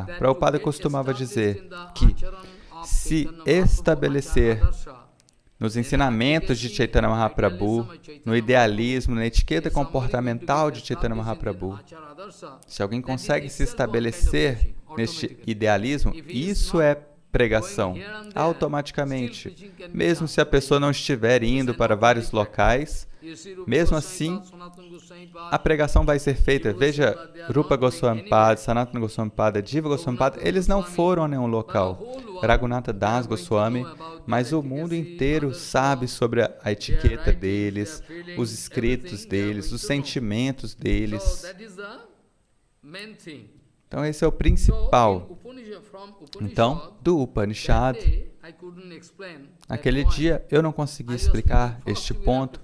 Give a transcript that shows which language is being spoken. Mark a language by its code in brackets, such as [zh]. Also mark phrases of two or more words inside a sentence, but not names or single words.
[pt] Prabhupada costumava dizer que se estabelecer nos ensinamentos de Chaitanya Mahaprabhu, no idealismo, na etiqueta comportamental de Chaitanya Mahaprabhu, se alguém consegue se estabelecer neste idealismo, isso é pregação, automaticamente. Mesmo se a pessoa não estiver indo para vários locais, mesmo assim, a pregação vai ser feita. Veja, Rupa Goswami Pada, Sanatana Goswami Pada, Jiva Goswami Pada, eles não foram a nenhum local. Raghunatha Das Goswami, mas o mundo inteiro sabe sobre a etiqueta deles, os escritos deles, os sentimentos deles. Então, esse é o principal. Então, do Upanishad, naquele dia eu não consegui explicar este ponto.